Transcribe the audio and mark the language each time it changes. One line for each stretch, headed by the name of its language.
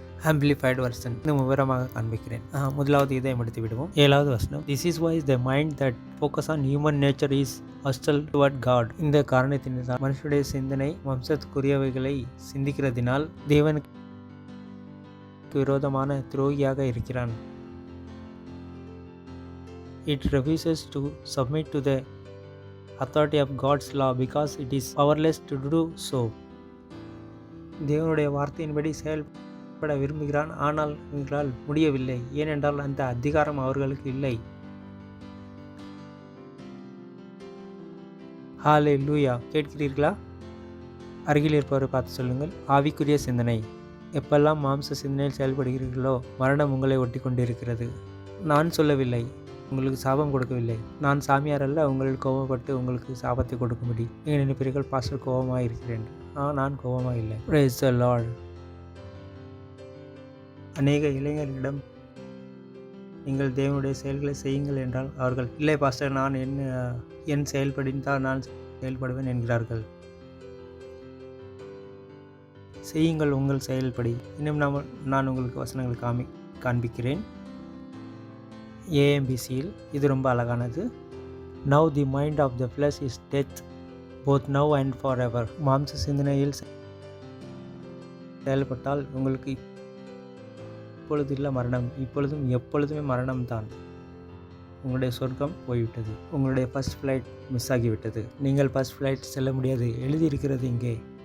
Tamil: Amplified version இன்னும் விவரமாக காண்பிக்கிறேன். முதலாவது இதை முடித்து விடுவோம். 7வது வசனம்,
English: This is why the mind that focus on human nature is hostile toward God.
Tamil: இந்த காரணத்தினால் மனுஷனுடைய சிந்தனை வம்சத்துக்குரியவைகளை சிந்திக்கிறதினால் தேவனுக்கு விரோதமான துரோகியாக இருக்கிறான்.
English: It refuses to submit to the authority of God's law because it is powerless to do so.
Tamil: தேவனுடைய வார்த்தையின்படி செயல்பட விரும்புகிறான், ஆனால் இவர்களால் முடியவில்லை. ஏனென்றால் அந்த அதிகாரம் அவர்களுக்கு இல்லை. ஹல்லேலூயா. கேட்கிறீர்களா? அருகில் இருப்பவரை பார்த்து சொல்லுங்கள், ஆவிக்குரிய சிந்தனை. எப்பெல்லாம் மாம்ச சிந்தனையில் செயல்படுகிறீர்களோ மரணம் உங்களை ஒட்டி கொண்டிருக்கிறது. நான் சொல்லவில்லை, உங்களுக்கு சாபம் கொடுக்கவில்லை. நான் சாமியார் அல்ல உங்களில் கோபப்பட்டு உங்களுக்கு சாபத்தை கொடுக்கும்படி. நீங்கள் நினைப்பீர்கள் பாஸ்டர் கோபமாக இருக்கிறேன். நான் கோபமாக இல்லை.
English: Praise the Lord.
Tamil: அநேக இளைஞர்களிடம் நீங்கள் தேவனுடைய செயல்களை செய்யுங்கள் என்றால் அவர்கள், இல்லை பாஸ்டர், நான் என் செயல்படித்தால் நான் செயல்படுவேன் என்கிறார்கள். செய்யுங்கள் உங்கள் செயல்படி. இன்னும் நான் உங்களுக்கு வசனங்கள் காண்பிக்கிறேன். AMBCயில் இது ரொம்ப அழகானது.
English: Now the mind of the flesh is death, both now and forever.
Tamil: மாம்ச சிந்தனையில் செயல்பட்டால் உங்களுக்கு இப்பொழுது இல்லை மரணம், இப்பொழுதும் எப்பொழுதுமே மரணம்தான். உங்களுடைய சொர்க்கம் போய்விட்டது. உங்களுடைய ஃபர்ஸ்ட் ஃப்ளைட் மிஸ் ஆகிவிட்டது. நீங்கள் ஃபர்ஸ்ட் ஃப்ளைட் செல்ல முடியாது. எழுதியிருக்கிறது இங்கே.